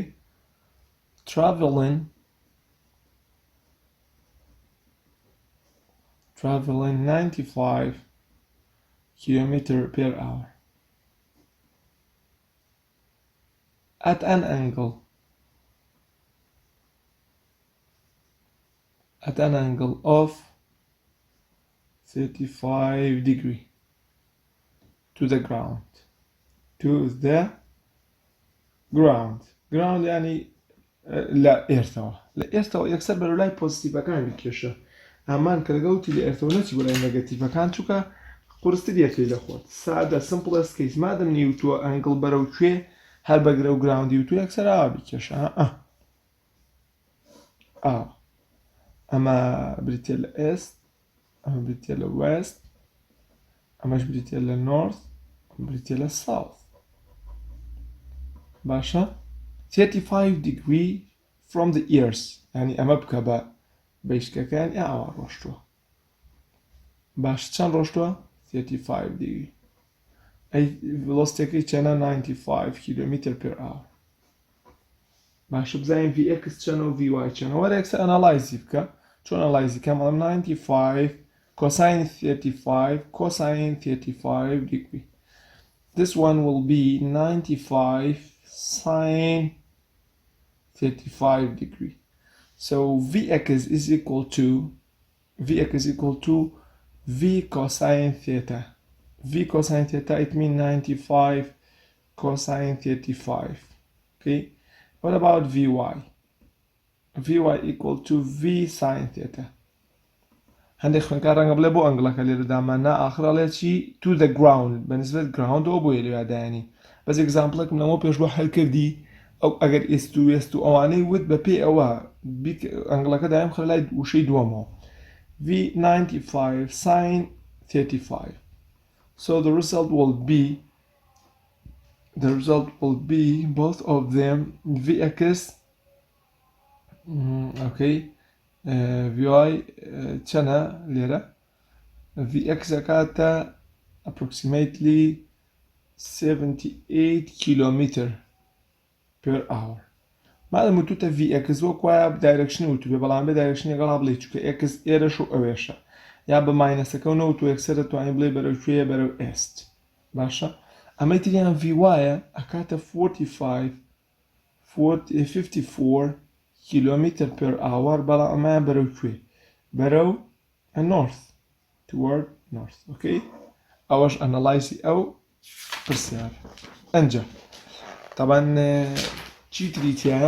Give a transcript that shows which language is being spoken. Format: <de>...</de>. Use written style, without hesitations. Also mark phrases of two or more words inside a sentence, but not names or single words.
<en>Traveling 95 kilometer per hour at an angle of 35 degree to the ground.</en> <ckb>ground يعني لا ئێرتەوە لە ئێرتەوە یەکسەر بەرەو لای پۆزیتیڤەکان بکێشە ئامان کە لەگەڵتی لە ئێرتەوە نەچی بۆ لای نەگەتیڤەکان چووکە قورستر یەکەی لەخۆت سادە</ckb> <en>simplest case</en> <ckb>مادەم نیوتووە ئەنگڵ بەرەو کوێ هەر بەگرە و گراوندی وتو یەکسەر ئاوا بکێشە ئەمە بریتێ لە ئێست ئەمە بریتێ لە وێست ئەمەش بریتێ لە نۆرث بریتێ لە ساوث باشە</ckb> <en>35 degree from the ears</en> <ckb>يعني ئەمە بکە بە بەیشکەکان ئاوا ڕۆشتووە باش چەند ڕۆشتووە</ckb> <en>35 degree</en> <ckb>ئەی velocityەکەی چەنە</ckb> <en>95 km per hour</en> <ckb>باش بزانین vx چەنە و vy چەنە وەرە یەکسەر ئەناڵایزی بکە چۆن ئەناڵایزی کەم ئەڵم</ckb> <en>95 cosine 35 cosine 35 degree this one will be 95 sine 35 degree so vx is equal to v cosine theta it means 95 cosine 35 okay what about vy equal to v sine theta</en> <ckb>هەندێک خوێنکار ڕەنگە بڵێ بۆ ئەنگڵەکە لێرە دامانە ئاخرە لێ چی</ckb> <en>to the ground</en> <ckb>بەنسبەت groundەوە بۆیە لێوادایانی بەس ئێگزامپڵێکم لەمەوە پێش بۆ هەلکردی ئەو ئەگەر ئێست و وێست و ئەوانەی وت بە پێی ئەوە ئەنگڵەکە دایم خڕ لای وشەی دووەمەوە</ckb> <en>v95 sine 35 so the result will be both of them vx okay vy</en> <ckb>چەنە لێرە</ckb> <en>vx زەکاتە approximately 78 km per hour</en> <ckb>مادەم وتوتە vx وەکوایە دایرەکشنی وتو بێ بەڵام بێ دایرەکشنی لەگەڵا بڵێ چونکە x ئێرەش و ئەوێشە یا بە ماینەسەکە و نەوتو یەکسەر دەتوانین بڵێ بەرەو کوێیە بەرەو ئێست باشە ئەمەی تریان vy ئەکاتە</ckb> <en>54 km per hour</en> <ckb>بەڵام ئەمایان بەرەو کوێ بەرەو</ckb> <en>north toward north</en> <ckb>okay ئەوەش ئەنەڵایزی ئەو پرسیار ئەنجا طبعا چی تریتیایە</ckb>